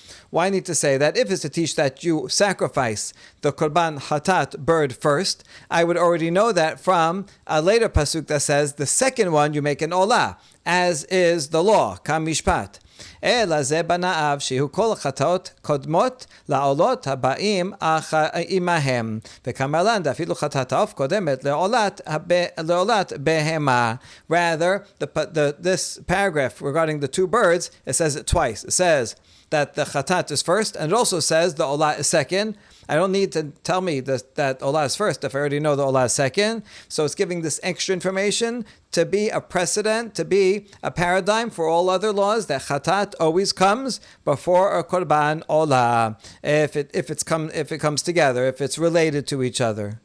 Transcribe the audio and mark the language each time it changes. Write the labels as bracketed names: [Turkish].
[English] Why need to say that? If it's to teach that you sacrifice the korban chatat bird first, I would already know that from a later pasuk that says the second one you make an olah, as is the law, kamishpat. [Hebrew] אלא זה בנאיו שהוא כל החטאות קודמות לעולות הבאים עמהם וכמלן דאפילו חטאת העוף קודמת לעולת בהמה. [English] Rather, this paragraph regarding the 2 birds, it says it twice. It says that the chatat is first, and it also says the olah is second. I don't need to tell me that olah is first if I already know the olah is second. So it's giving this extra information to be a precedent, to be a paradigm for all other laws, that chatat always comes before a korban olah, if it comes together, if it's related to each other.